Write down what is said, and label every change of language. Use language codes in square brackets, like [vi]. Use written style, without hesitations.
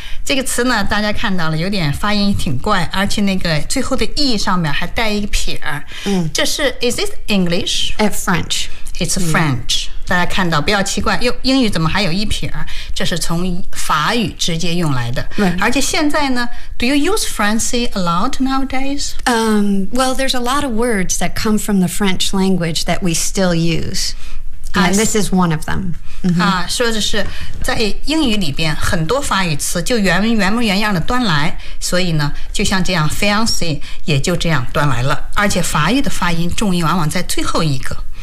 [zh] 这个词呢大家看到了有点发音挺怪而且那个最后的 E 上面还带一个撇儿、嗯、这是 [en] is this English? French. It's French.、Mm. [zh] 大家看到不要奇怪英语怎么还有一撇儿这是从法语直接用来的。 [en] Right. [zh] 而且现在呢 [en] do you use Francais a lot nowadays?、 Well, there's a lot of words that come from the French language that we still use. And this is one of them.、 Mm-hmm. [zh] 啊、说的是在英语里边很多法语词就原模原样的端来所以呢就像这样 Fiancé 也就这样端来了。而且法语的发音重音往往在最后一个。